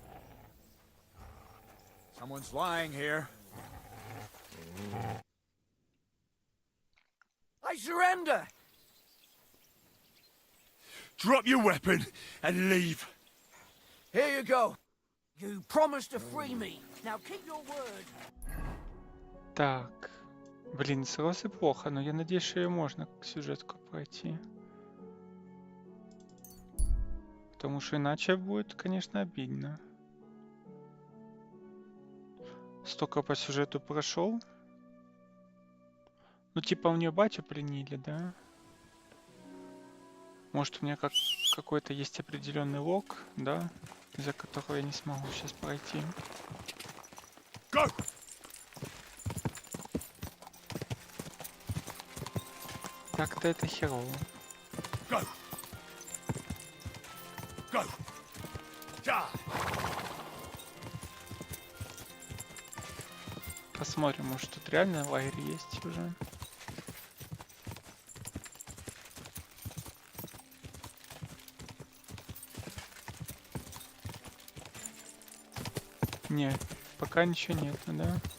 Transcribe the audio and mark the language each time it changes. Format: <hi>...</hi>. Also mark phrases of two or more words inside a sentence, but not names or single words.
<en>Someone's lying here. I surrender! Drop your weapon and leave. Here you go. You promised to free me. Now keep your word.</en> <ru>Так. Блин, с Розой плохо, но я надеюсь, что ее можно сюжетку пройти. Потому что иначе будет, конечно, обидно. Столько по сюжету прошел. Ну, типа, у нее батю пленили, да? Может, у меня какой-то есть определенный лог, да? Из-за которого я не смогу сейчас пройти. Go! Так-то это херово.</ru> <en>Go! Go! Ja!</en> <ru>Посмотрим, может тут реально лагерь есть уже. Не, пока ничего нет, да?</ru>